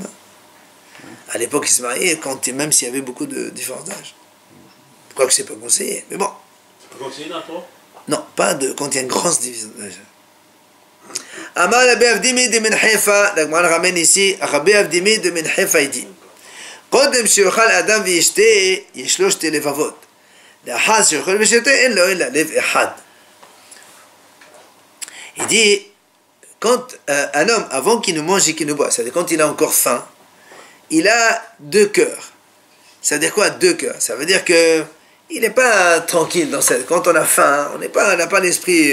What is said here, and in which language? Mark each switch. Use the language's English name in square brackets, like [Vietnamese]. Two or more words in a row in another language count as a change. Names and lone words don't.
[French] À l'époque, ils se mariaient, même s'il y avait beaucoup de différence d'âge. Je crois que c'est pas conseillé, mais bon. C'est pas conseillé là, toi? Non, pas quand il y a une grosse division d'âge. Amal Rabbi Avdimi de Menhefa, la Gemara ramène ici, Rabbi Avdimi de Menhefa, il dit [Hebrew] קודם שיאכל אדם וישתה, יש לו 2 לבבות. לאחר שיאכל וישתה, אין לו אלא לב אחד. [French] Il dit, quand un homme, avant qu'il ne mange et qu'il ne boit, c'est-à-dire quand il a encore faim, il a 2 cœurs. Ça veut dire quoi 2 cœurs? Ça veut dire que il n'est pas tranquille dans cette... Quand on a faim, on n'a pas l'esprit...